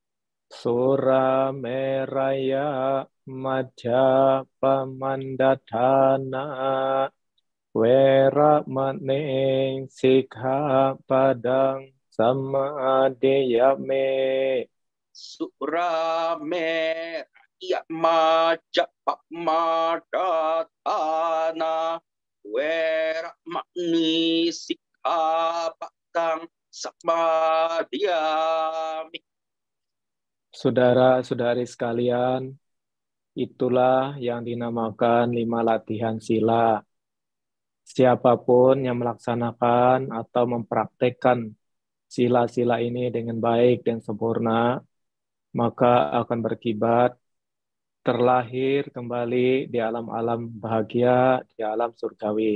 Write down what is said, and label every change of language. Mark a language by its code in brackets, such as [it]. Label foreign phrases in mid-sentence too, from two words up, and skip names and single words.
[pi] Surameraya majjhapamandathana weramane sikkhapadang samadhiyame. Surame majapamadatana weramani sikkhapadang samadhiyami. [id] Saudara-saudari sekalian, itulah yang dinamakan 5 latihan sila. Siapapun yang melaksanakan atau mempraktekkan sila-sila ini dengan baik dan sempurna, maka akan berkibat terlahir kembali di alam-alam bahagia, di alam surgawi.